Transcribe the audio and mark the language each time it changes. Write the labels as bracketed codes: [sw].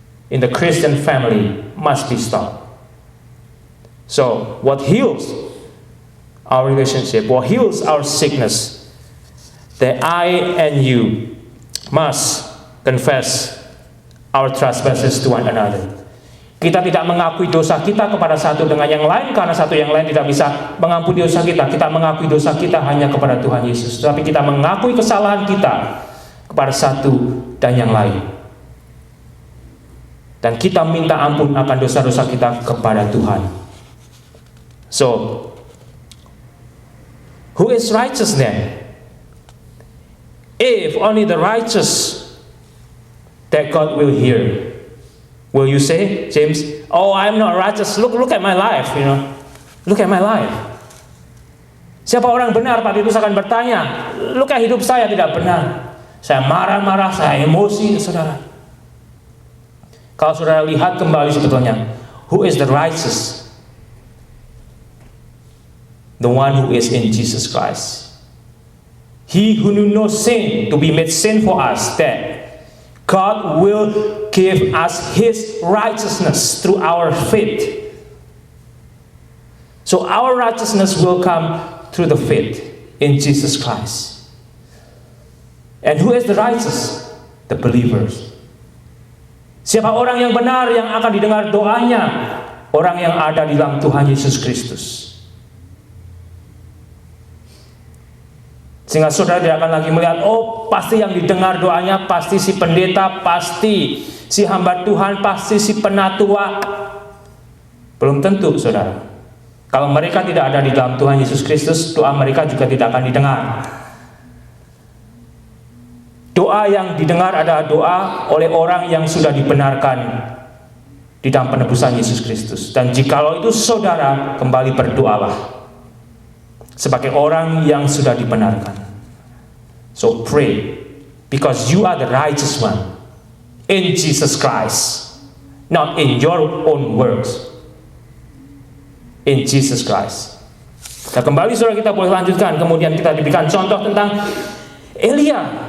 [en] In the Christian family must be stopped. So what heals our relationship, what heals our sickness, that I and you must confess our trespasses to one another. [id] Kita tidak mengakui dosa kita kepada satu dengan yang lain karena satu yang lain tidak bisa mengampuni dosa kita. Kita mengakui dosa kita hanya kepada Tuhan Yesus. Tapi kita mengakui kesalahan kita kepada satu dan yang lain. Dan kita minta ampun akan dosa-dosa kita kepada Tuhan. [en] So, who is righteous then? If only the righteous that God will hear. Will you say, James, oh, I'm not righteous. Look at my life, Look at my life. [id] Siapa orang benar? Pak Titus akan bertanya, [en] look at [id] hidup saya tidak benar. Saya marah-marah, saya emosi, saudara. Kalau saudara lihat kembali sebetulnya, [en] who is the righteous? The one who is in Jesus Christ. He who knew no sin to be made sin for us, that God will give us His righteousness through our faith. So our righteousness will come through the faith in Jesus Christ. And who is the righteous? The believers. [id] Siapa orang yang benar yang akan didengar doanya? Orang yang ada di dalam Tuhan Yesus Kristus. Sehingga saudara tidak akan lagi melihat, oh pasti yang didengar doanya pasti si pendeta, pasti si hamba Tuhan, pasti si penatua. Belum tentu saudara. Kalau mereka tidak ada di dalam Tuhan Yesus Kristus, doa mereka juga tidak akan didengar. Doa yang didengar adalah doa oleh orang yang sudah dibenarkan di dalam penebusan Yesus Kristus. Dan jikalau itu saudara, kembali berdoalah sebagai orang yang sudah dibenarkan. [en] So pray, because you are the righteous one in Jesus Christ, not in your own works, in Jesus Christ. [id] Nah, kembali saudara, kita boleh lanjutkan. Kemudian kita diberikan contoh tentang Elia.